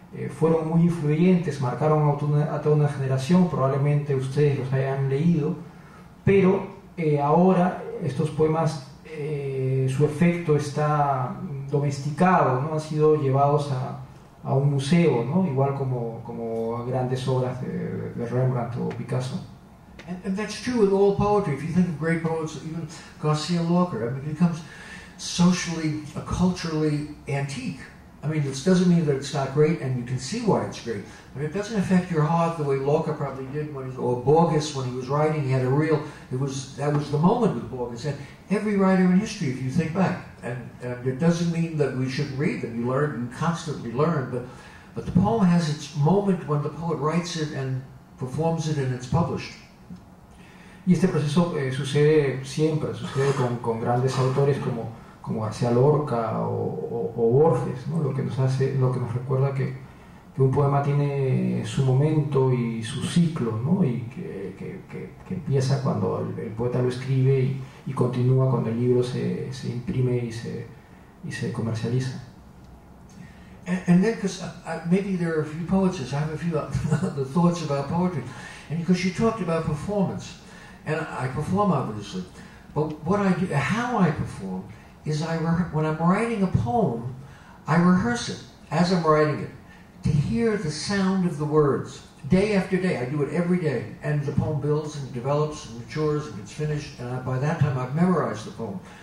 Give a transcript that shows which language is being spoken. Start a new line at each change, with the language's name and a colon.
Spanish: Fueron muy influyentes, marcaron a toda una generación, probablemente ustedes los hayan leído, pero ahora estos poemas, su efecto está domesticado, ¿no? Han sido llevados a un museo, ¿no? Igual como grandes obras de Rembrandt o Picasso.
English: And that's true with all poetry. If you think of great poets, even Garcia Lorca, I mean, it becomes socially, culturally antique. I mean, this doesn't mean that it's not great, and you can see why it's great, but it doesn't affect your heart the way Lorca probably did or Borges when he was writing. He had that was the moment with Borges, and every writer in history, if you think back, and it doesn't mean that we shouldn't read them. You constantly learn, but the poem has its moment when the poet writes it and performs it and it's published.
Spanish: Y este proceso sucede siempre, sucede con grandes autores como García Lorca o Borges, ¿no? Lo que nos recuerda que un poema tiene su momento y su ciclo, ¿no? Y que empieza cuando el poeta lo escribe y continúa cuando el libro se imprime y se comercializa.
English: And then, because maybe there are a few poets, I have a few the thoughts about poetry, and because you talked about performance, and I perform obviously, but what I do, how I perform, is when I'm writing a poem, I rehearse it as I'm writing it, to hear the sound of the words, day after day. I do it every day, and the poem builds and develops and matures and gets finished, and by that time I've memorized the poem.